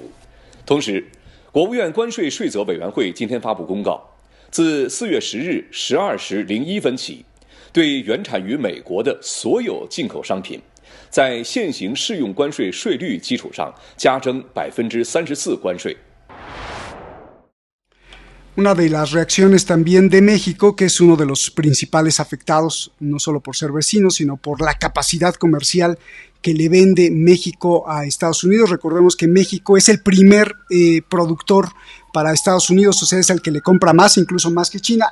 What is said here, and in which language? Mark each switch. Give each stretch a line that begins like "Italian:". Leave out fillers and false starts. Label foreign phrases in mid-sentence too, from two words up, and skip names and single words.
Chinese: 同时，国务院关税税则委员会今天发布公告，自4月10日12时01分起，对原产于美国的所有进口商品，在现行适用关税税率基础上加征34%关税。
Spanish: Una de las reacciones también de México, que es uno de los principales afectados, no solo por ser vecinos, sino por la capacidad comercial que le vende México a Estados Unidos. Recordemos que México es el primer productor para Estados Unidos, o sea, es el que le compra más, incluso más que China.